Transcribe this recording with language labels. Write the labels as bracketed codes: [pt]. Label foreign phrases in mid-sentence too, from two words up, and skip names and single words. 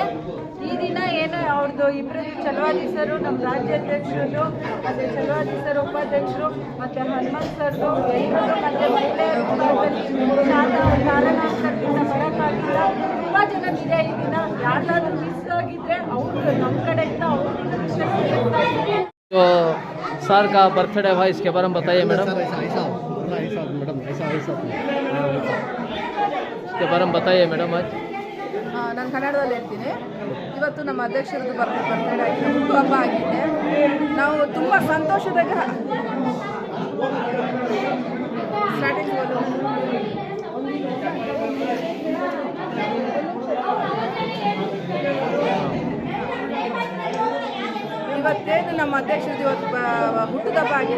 [kn] ಈ ದಿನ ಏನು ಅವ್ರದ್ದು ಇಬ್ಬರು ಚಲವಾದಿ ನಮ್ಮ ರಾಜ್ಯಾಧ್ಯಕ್ಷರು ಮತ್ತು ಚಲವಾದಿ ಉಪಾಧ್ಯಕ್ಷರು ಮತ್ತು ಹನುಮಂತ್ ಸರ್ದು ಎಲ್ಲರೂ ಮತ್ತು ಮಹಿಳೆಯರು ಕಾರಣಾಂತರದಿಂದ ಬರೋಕ್ಕಾಗಿಲ್ಲ. ತುಂಬ ಜನರಿದೆ ಈ ದಿನ. ಯಾರಾದರೂ ಮಿಸ್ ಆಗಿದ್ರೆ ಅವರು ನಮ್ಮ ಕಡೆಯಿಂದ ಅವ್ರನ್ನ [hi] तो सर का बर्थडे हुआ, इसके बारे में बताइए मैडम। इसके बारे में बताइए मैडम आज। [kn] ನಾನು ಕನ್ನಡದಲ್ಲಿ ಹೇಳ್ತೀನಿ. ಇವತ್ತು ನಮ್ಮ ಅಧ್ಯಕ್ಷರದ್ದು ಬರ್ತಡೇ ಆಗಿದೆ, ಹುಟ್ಟುಹಬ್ಬ ಆಗಿದೆ. ನಾವು ತುಂಬ ಸಂತೋಷದಾಗ ಇವತ್ತೇನು ನಮ್ಮ ಅಧ್ಯಕ್ಷರದ್ದು ಇವತ್ತು ಹುಟ್ಟುಹಬ್ಬ ಆಗಿದೆ.